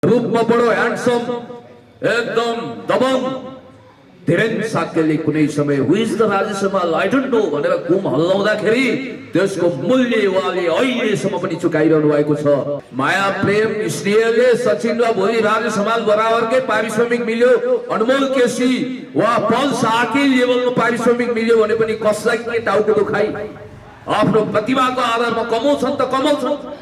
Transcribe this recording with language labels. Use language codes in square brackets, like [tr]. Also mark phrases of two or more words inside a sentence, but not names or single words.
[ne] रूप में बड़ो हैंडसम एकदम दबंग धीरेन्द्र साक्यले कुनै समय [en] who is the [ne] राजेशमा [en] I don't know [ne] भनेर घुम हल्लाउँदाखेरि त्यसको मूल्य उहाँले अहिलेसम्म पनि चुकाइरहनु भएको छ। माया प्रेम स्नेहले सचिन र भोलि राजेश हमाल बराबरकै पारिश्रमिक मिल्यो, अनमोल केसी वा पल साकी लेभलमा पारिश्रमिक मिल्यो भने पनि कसलाई के टाउको दुखाइ आफ्नो प्रतिभाको आधारमा कमाउँछन् त कमाउँछन्।